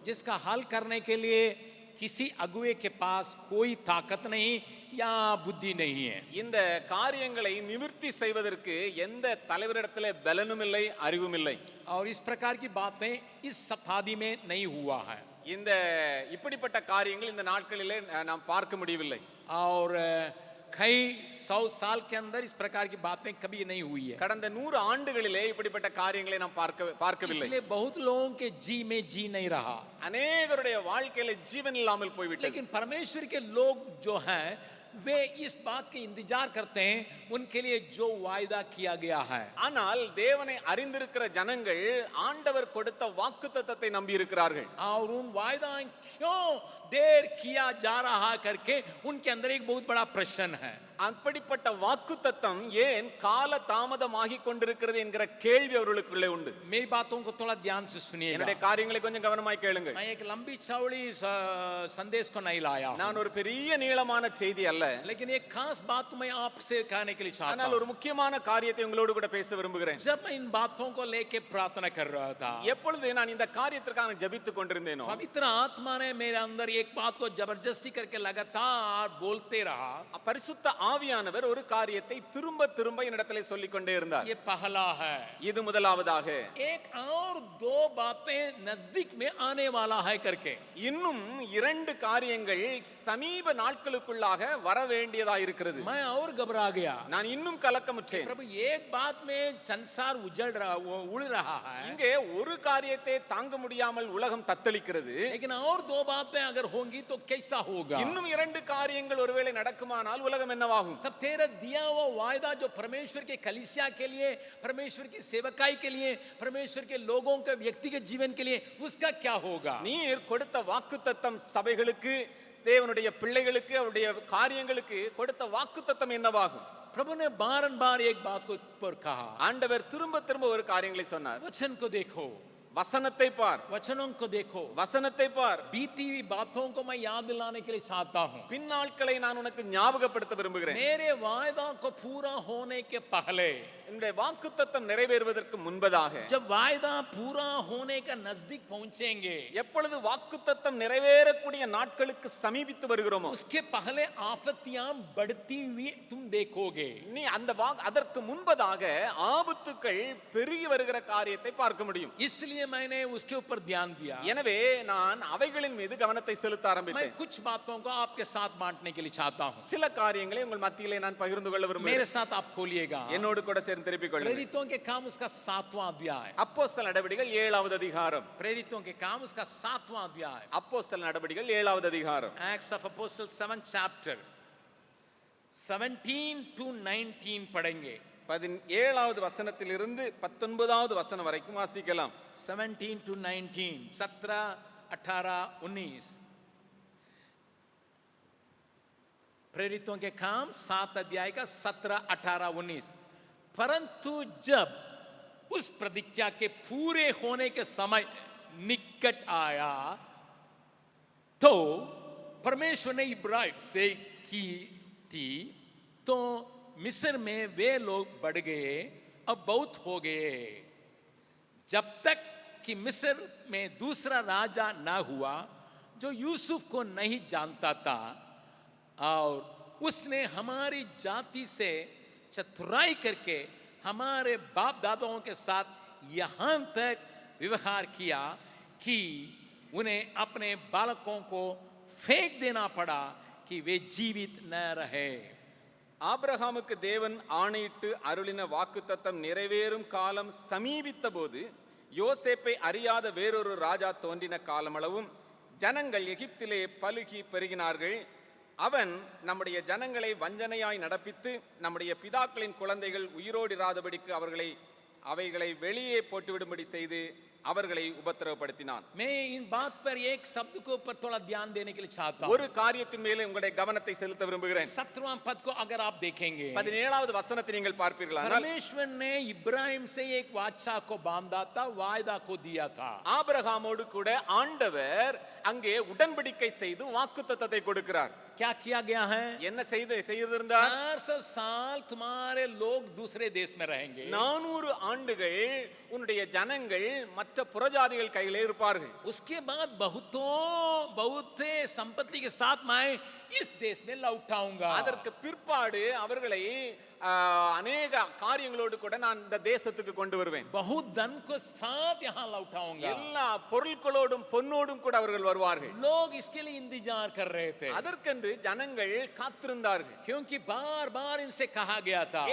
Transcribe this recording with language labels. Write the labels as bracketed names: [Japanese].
[Hindi] जिसका हल करने के लिए किसी अगुवे के पास कोई ताकत नहीं या बुद्धि नहीं है. [Tamil] இந்த காரியங்களை நிவர்த்தி செய்வதற்கு எந்த தலைவரிடத்திலே பலனும் இல்லை, அறிவும் இல்லை. [Hindi] और इस प्रकार की बातें इस शताब्दी में नहीं हुआ है. [Tamil] இந்த இப்படிப்பட்ட காரியங்கள் இந்த நாட்களிலே நாம் பார்க்க முடியவில்லை. [Hindi] और कई 100 साल के अंदर इस प्रकार की बातें कभी नहीं हुई है. [Tamil] கடந்த 100 ஆண்டுகளிலே இப்படிப்பட்ட காரியங்களை நாம் பார்க்கவில்லை. [Hindi] इसलिए बहुत लोगों के जी में जी नहीं रहा. [Tamil] அநேகருடைய வாழ்க்கையில ஜீவன் இல்லாமல் போய்விட்டது. [Hindi] लेकिन परमेश्वर के लोग जो हैं वे इस बात के इंतजार करते हैं उनके लिए जो वायदा किया गया है. [Tamil] ஆனால் தேவனை அறிந்திருக்கிற ஜனங்கள் ஆண்டவர் கொடுத்த வாக்குத்தத்தத்தை நம்பி இருக்கிறார்கள். [Hindi] और उन वायदा क्यों देर किया जा रहा करके उनके अंदर एक बहुत बड़ा प्रश्न है. [Tamil] அப்படிப்பட்ட வாக்குத்தத்தம் ஏன் கால தாமதமாகி கொண்டிருக்கிறது என்கிற கேள்வி அவர்களுக்குள்ளே உண்டு. [Hindi] मेरी बातों को थोड़ा ध्यान से सुनिएगा. [Tamil] என்னுடைய காரியங்களை கொஞ்சம் கவனமாய் கேளுங்கள். [Hindi] मैं एक लंबी चौड़ी संदेश को नहीं लाया हूं. [Tamil] நான் ஒரு பெரிய நீளமான செய்தி அல்ல. [Hindi] लेकिन एक खास बात मैं आपसे कहने के लिए चाहता हूं. [Tamil] ஆனால் ஒரு முக்கியமான காரியத்தை உங்களோடு கூட பேச விரும்புகிறேன். [Hindi] जब मैं इन बातों को लेके प्रार्थना कर रहा था, [Tamil] எப்பொழுது நான் இந்த காரியத்திற்காக ஜெபித்துக் கொண்டிருந்தேனோ, [Hindi] पवित्र आत्मा ने मेरे अंदर एक बात को जबरदस्ती करके लगातार बोलते रहा. [Tamil] பரிசுத்த ஆவியானவர் ஒரு காரியத்தை திரும்ப திரும்ப என்னிடத்திலே சொல்லிக் கொண்டே இருந்தார். [Hindi] ये पहला है. [Tamil] இது முதலாவதாக. [Hindi] एक और दो बातें नजदीक में आने वाला है करके. [Tamil] இன்னும் இரண்டு காரியங்கள் சமீப நாட்களுக்குள்ளாக வர வேண்டியதா இருக்கிறது. [Hindi] मैं और घबरा गया. [Tamil] நான் இன்னும் கலக்கமுற்றேன். [Hindi] प्रभु एक बात में संसार उड़ रहा है. [Tamil] இங்கே ஒரு காரியத்தை தாங்க முடியாமல் உலகம் தத்தளிக்கிறது. [Hindi] लेकिन और दो बातें अगर होंगी तो कैसा होगा? [Tamil] இன்னும் இரண்டு காரியங்கள் ஒருவேளை நடக்குமானால் உலகம் என்னவாகும்? [Hindi] तब तेरा दिया हुआ वायदा जो परमेश्वर के कलीसिया के लिए, परमेश्वर की सेवकाई के लिए, परमेश्वर के लोगों के व्यक्तिगत जीवन के लिए, उसका क्या होगा? [Tamil] நீர் கொடுத்த வாக்குத்தத்தம் சபைகளுக்கு, தேவனுடைய பிள்ளைகளுக்கு, அவருடைய காரியங்களுக்கு கொடுத்த வாக்குத்தத்தம் என்னவாகும்? [Hindi] प्रभु ने बारंबार एक बात को पर कहा. [Tamil] ஆண்டவர் திரும்ப திரும்ப ஒரு காரியங்களை சொன்னார். [Hindi] वचन को देखो, [Tamil] வசனத்தை பார், [Hindi] वचनों को देखो, [Tamil] வசனத்தை பார். [Hindi] बीती हुई बातों को मैं याद दिलाने के लिए चाहता हूं. [Tamil] பின்னாட்களை நான் உனக்கு ஞாபகப்படுத்த விரும்புகிறேன். [Hindi] मेरे वायदा को पूरा होने के पहले, [Tamil] என்னுடைய வாக்குத்தத்தம் நிறைவேறுவதற்கு முன்பதாக, [Hindi] जब वायदा पूरा होने का नजदीक पहुंचेंगे, [Tamil] எப்பொழுது வாக்குத்தத்தம் நிறைவேறக்கூடிய நாட்களுக்கு சமீபித்து வருகிறோமோ, [Hindi] उसके पहले आफतियां बढ़ती हुई तुम देखोगे. [Tamil] நீ அந்த அதற்கு முன்பதாக ஆபத்துக்கள் பெருகி வருகிற காரியத்தை பார்க்க முடியும். [Hindi] इसलिए मैंने उसके ऊपर ध्यान दिया. [Tamil] எனவே நான் அவைகளின் மீது கவனத்தை செலுத்த [Hindi] मैं [Tamil] ஆரம்பித்தேன். [Hindi] कुछ बातों को आपके साथ बांटने के लिए चाहता हूं. [Tamil] சில காரியங்களை உங்கள் மத்தியிலே நான் பகிர்ந்து கொள்ள [Hindi] मेरे [Tamil] விரும்புகிறேன். [Hindi] साथ आप खोलिएगा. [Tamil] என்னோடு கூட சேர்ந்து திருப்பிக் கொள்ளுங்கள். [Hindi] प्रेरितों के काम उसका 7वां अध्याय. [Tamil] அப்போஸ்தல நடவடிக்கைகள் 7வது அதிகாரம். [Hindi] प्रेरितों के काम उसका 7वां अध्याय. [Tamil] அப்போஸ்தல நடவடிக்கைகள் 7வது அதிகாரம். [English] Acts of Apostles 7th chapter 17 to 19 [Hindi] पढ़ेंगे. [Tamil] 17வது வசனத்திலிருந்து 19வது வசனம் வரைக்கும் வாசிக்கலாம். [English] 17 to 19, 17, 18, 19. [Hindi] प्रेरितों के काम 7 अध्याय का 17, 18, 19. परंतु जब उस प्रतिज्ञा के पूरे होने के समय निकट आया तो परमेश्वर ने इब्राहिम से की थी, तो मिस्र में वे लोग बढ़ गए, अब बहुत हो गए, जब तक कि मिस्र में दूसरा राजा ना हुआ जो यूसुफ को नहीं जानता था, और उसने हमारी जाति से चतुराई करके हमारे बाप दादाओं के साथ यहां तक व्यवहार किया कि उन्हें अपने बालकों को फेंक देना पड़ा कि वे जीवित न रहे. [Tamil] ஆபிரகாமுக்கு தேவன் ஆணையிட்டு அருளின வாக்குத்தத்தம் நிறைவேறும் காலம் சமீபித்த போது யோசேப்பை அறியாத வேறொரு ராஜா தோன்றின காலமளவும் ஜனங்கள் எகிப்திலே பலுகி பெருகினார்கள். அவன் நம்முடைய ஜனங்களை வஞ்சனையாய் நடப்பித்து நம்முடைய பிதாக்களின் குழந்தைகள் உயிரோடிராதபடிக்கு அவைகளை வெளியே போட்டுவிடும்படி செய்து அவர்களை உபத்திரவப்படுத்தினான். [Hindi] मैं इन बात पर एक शब्द को ऊपर थोड़ा ध्यान देने के लिए चाहता हूं. [Tamil] ஒரு காரியத்தின் மேலே உங்களுடைய கவனத்தை செலுத்த விரும்புகிறேன். [Hindi] 17वां पद को अगर आप देखेंगे, [Tamil] 17வது வசனத்தை நீங்கள் பார்ப்பீர்களானால், [Hindi] परमेश्वर ने इब्राहिम से एक वाचा को बांधा था, वायदा को दिया था. [Tamil] ஆபிரகாமோடு கூட ஆண்டவர் அங்கே உடன்படிக்கை செய்து வாக்குத்தத்தத்தை கொடுக்கிறார். [Hindi] क्या किया गया है? [Tamil] என்ன செய்திருந்தார்? [Hindi] 400 साल तुम्हारे लोग दूसरे देश में रहेंगे. [Tamil] 400 ஆண்டுகள் உன்னுடைய ஜனங்கள் மற்ற புறஜாதிகள் கையிலே இருப்பார்கள். [Hindi] उसके बाद बहुते संपत्ति के साथ मैं इस देश में लौटाऊंगा. [Tamil] அதற்கு பிற்பாடு அவர்களை அநேக காரியங்களோடு கூட நான் இந்த தேசத்துக்கு கொண்டு வருவேன். [Hindi] बहुत धन को साथ यहाँ लौटाऊंगा. [Tamil] எல்லா பொருட்களோடும் பொன்னோடும் கூட அவர்கள் வருவார்கள். [Hindi] लोग इसके लिए इंतजार कर रहे थे. [Tamil] அதற்கென்று ஜனங்கள் காத்திருந்தார்கள். [Hindi] क्योंकि बार-बार इनसे कहा गया था.